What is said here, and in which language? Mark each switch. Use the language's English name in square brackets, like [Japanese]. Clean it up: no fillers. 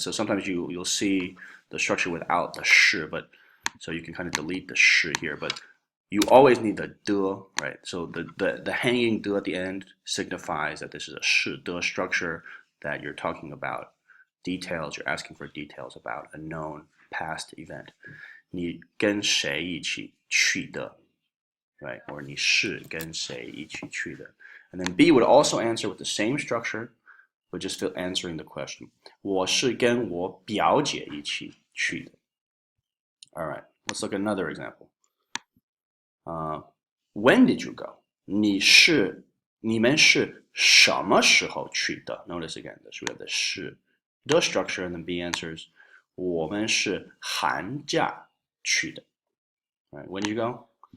[English] So sometimes you'll see the structure without the 是, but so you can kind of delete the 是 here, but you always need the 的, right? So the hanging 的 at the end signifies that this is a 是的 structure, that you're talking about details, you're asking for details about a known past event. [Chinese] 你跟谁一起去的, right? Or 你是跟谁一起去的? [English] And then B would also answer with the same structure, but just answering the question. [Chinese] 我是跟我表姐一起去的. [English] All right, let's look at another example. When did you go? [Chinese] 你们是什么时候去的? [English] Notice again, this we have the 是的 structure, and then B answers, [Chinese] 我们是寒假去的. [English] All right, when did you go?